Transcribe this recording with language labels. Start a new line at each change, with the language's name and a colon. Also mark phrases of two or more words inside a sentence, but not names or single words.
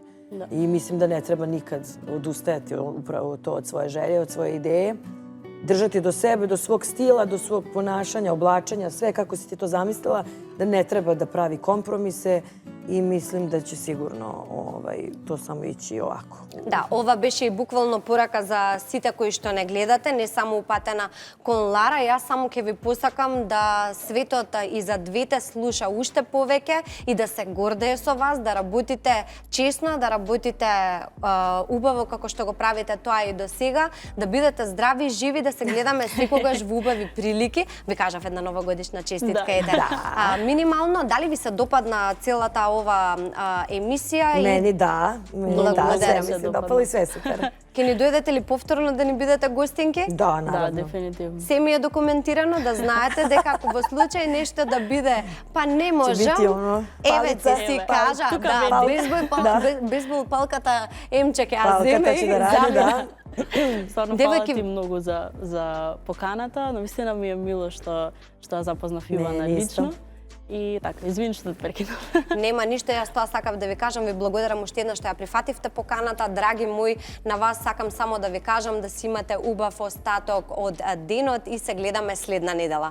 Serbian: I mislim da ne treba nikad odustajati upravo to od svoje želje, od svoje ideje. Držati do sebe, do svog stila, do svog ponašanja, oblačenja, sve kako si ti to zamislila, da ne treba da pravi kompromise i mislim da će sigurno to samo ići ovako.
Macedonian: Да, ова беше и буквално порака за сите кои што не гледате, не само упатена кон Лара. Јас само ќе ви посакам да светот и за двете слуша уште повеќе и да се гордее со вас, да работите честно, да работите убаво како што го правите тоа и до сега, да бидете здрави, живи, да се гледаме секогаш во убави прилики. Ви кажав една новогодишна честитка. Минимално, дали ви се допадна целата ова емисија?
Serbian: Meni da.
Macedonian: Благодарам.
Serbian: Sve mi se dopalo i sve super.
Macedonian: Ке ни дојдете ли повторно да ни бидете гостинки?
Serbian: Da,
Macedonian: Да,
Serbian: naravno.
Macedonian: дефинитивно. Се ми е документирано да знаете дека ако во случај нешто да биде, па не можам.
Serbian: biti ono,
Macedonian: Еве ти
Serbian: palica.
Macedonian: си Еве, кажа, тука да, веди. бейсбол палката Емче ќе ја
Serbian: Palkata
Macedonian: земе
Serbian: će
Macedonian: и
Serbian: da radi,
Macedonian: замена.
Serbian: da.
Macedonian: Стварно Девојки- фала ти многу за поканата, но вистина ми е мило што ја запознав Ивана Не, лично. исто. И така, извини што те прекинав. Нема ништо, јас тоа сакав да ви кажам, ви благодарам уште еднаш што ја прифативте поканата, драги мои, на вас сакам само да ви кажам да си имате убав остаток од денот и се гледаме следна недела.